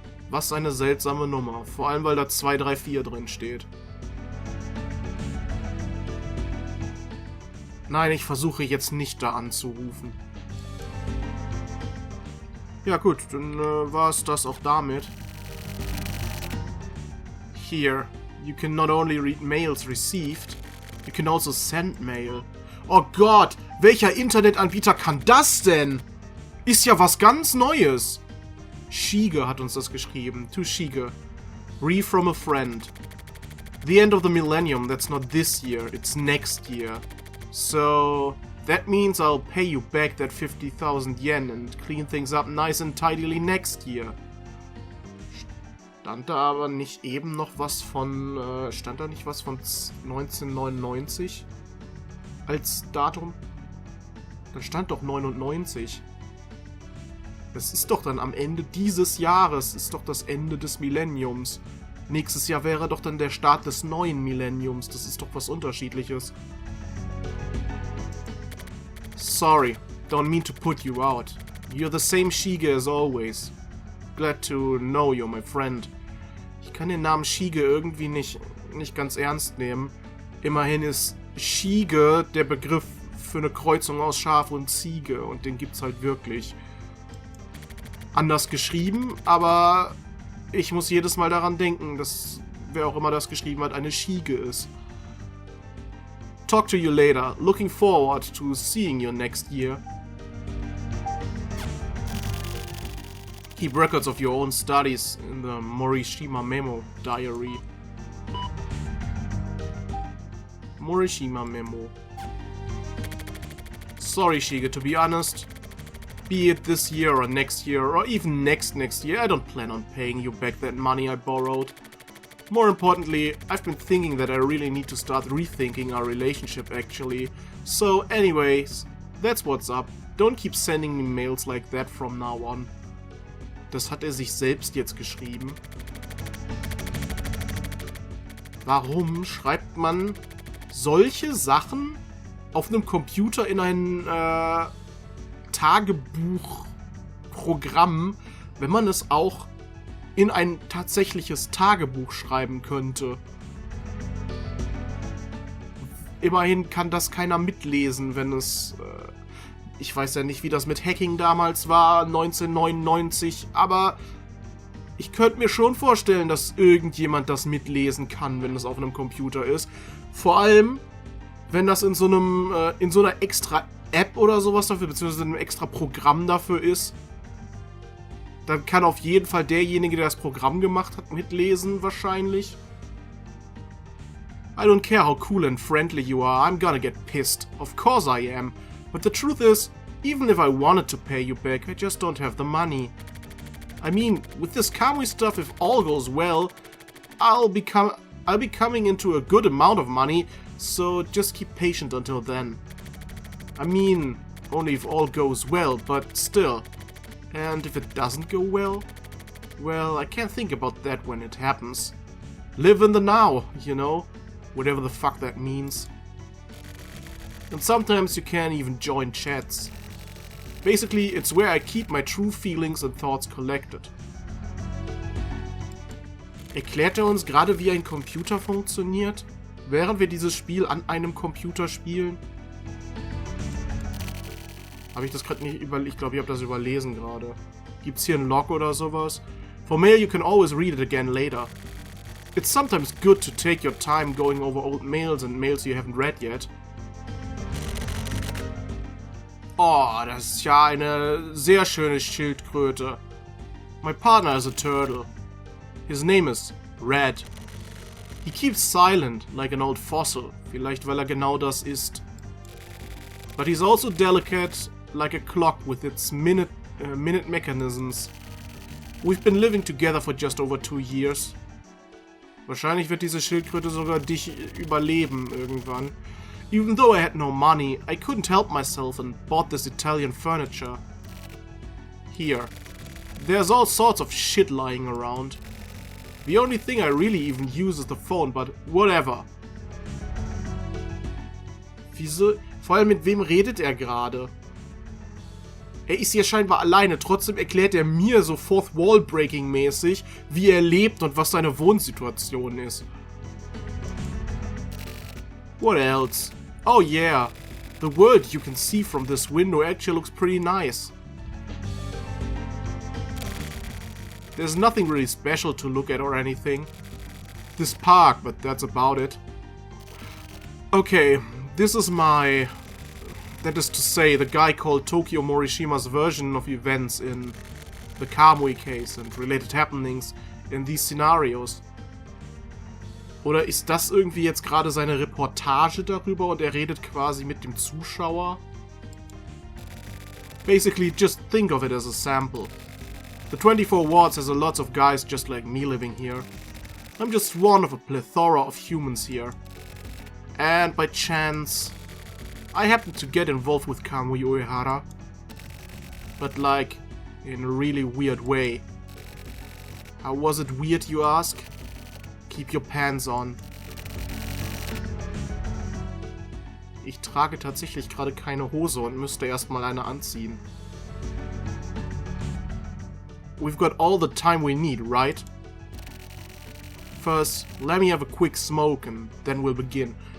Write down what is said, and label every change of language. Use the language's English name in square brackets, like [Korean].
[German] Was eine seltsame Nummer, vor allem weil da 234 drin steht. Nein, ich versuche jetzt nicht da anzurufen. Ja gut, dann war es das auch damit. [English] Here, you can not only read mails received, you can also send mail. [German] Oh Gott, welcher Internetanbieter kann das denn? Ist ja was ganz Neues. Shige hat uns das geschrieben. [English] To Shige. Re from a friend. The end of the millennium, that's not this year, it's next year. So, that means I'll pay you back that 50,000 yen and clean things up nice and tidily next year. [German] Stand da aber nicht eben noch was von, stand da nicht was von 1999 als Datum? Da stand doch 99. Das ist doch dann am Ende dieses Jahres, ist doch das Ende des Millenniums. Nächstes Jahr wäre doch dann der Start des neuen Millenniums, das ist doch was Unterschiedliches. [English] Sorry, don't mean to put you out. You're the same Shige as always. Glad to know you, my friend. [German] Ich kann den Namen Shige irgendwie nicht ganz ernst nehmen. Immerhin ist Shige der Begriff für eine Kreuzung aus Schaf und Ziege und den gibt's halt wirklich. Anders geschrieben, aber ich muss jedes Mal daran denken, dass wer auch immer das geschrieben hat, eine Shige ist. [English] Talk to you later. Looking forward to seeing you next year. Keep records of your own studies in the Morishima Memo Diary. Morishima Memo. Sorry, Shige, to be honest. Be it this year or next year or even next year, I don't plan on paying you back that money I borrowed. More importantly, I've been thinking that I really need to start rethinking our relationship actually. So anyways, that's what's up. Don't keep sending me mails like that from now on. [German] Das hat er sich selbst jetzt geschrieben. Warum schreibt man solche Sachen auf einem Computer in ein Tagebuchprogramm, wenn man es auch in ein tatsächliches Tagebuch schreiben könnte? Immerhin kann das keiner mitlesen, wenn es... ich weiß ja nicht, wie das mit Hacking damals war, 1999, aber ich könnte mir schon vorstellen, dass irgendjemand das mitlesen kann, wenn es auf einem Computer ist. Vor allem, wenn das in so einer extra App oder sowas dafür, beziehungsweise in einem extra Programm dafür ist, dann kann auf jeden Fall derjenige, der das Programm gemacht hat, mitlesen, wahrscheinlich. [English] I don't care how cool and friendly you are, I'm gonna get pissed. Of course I am. But the truth is, even if I wanted to pay you back, I just don't have the money. I mean, with this Kamui stuff, if all goes well, I'll be coming into a good amount of money, so just keep patient until then. I mean, only if all goes well, but still. And if it doesn't go well, well, I can't think about that when it happens. Live in the now, you know, whatever the fuck that means. And sometimes you can't even join chats. Basically, it's where I keep my true feelings and thoughts collected. [German] Erklärt er uns gerade, wie ein Computer funktioniert? während wir dieses Spiel an einem Computer spielen? Habe ich das gerade nicht überlesen? Ich glaube, ich habe das überlesen gerade. Gibt's hier einen Log oder sowas? [English] For mail, you can always read it again later. It's sometimes good to take your time going over old mails and mails you haven't read yet. [German] Oh, das ist ja eine sehr schöne Schildkröte. [English] My partner is a turtle. His name is Red. He keeps silent, like an old fossil. [German] Vielleicht, weil er genau das ist. [English] But he's also delicate, like a clock with its minute mechanisms. We've been living together for just over 2 years. [German] Wahrscheinlich wird diese Schildkröte sogar dich überleben irgendwann. [English] Even though I had no money, I couldn't help myself and bought this Italian furniture. Here. There's all sorts of shit lying around. The only thing I really even use is the phone, but whatever. [German] Wieso? Vor allem, mit wem redet er gerade? Er ist hier scheinbar alleine, trotzdem erklärt er mir so Fourth Wall Breaking mäßig, wie er lebt und was seine Wohnsituation ist. [English] What else? Oh yeah, the world you can see from this window actually looks pretty nice. There's nothing really special to look at or anything. This park, but that's about it. Okay, this is my... That is to say, the guy called Tokyo Morishima's version of events in the Kamui case and related happenings in these scenarios. [German] Oder ist das irgendwie jetzt gerade seine Reportage darüber und er redet quasi mit dem Zuschauer? [English] Basically, just think of it as a sample. The 24 wards has a lot of guys just like me living here. I'm just one of a plethora of humans here. And by chance, I happened to get involved with Kamui Uehara. But like, in a really weird way. How was it weird, you ask? Keep your pants on. [German] Ich trage tatsächlich gerade keine Hose und müsste erstmal eine anziehen. [English] We've got all the time we need, right? First, let me have a quick smoke and then we'll begin.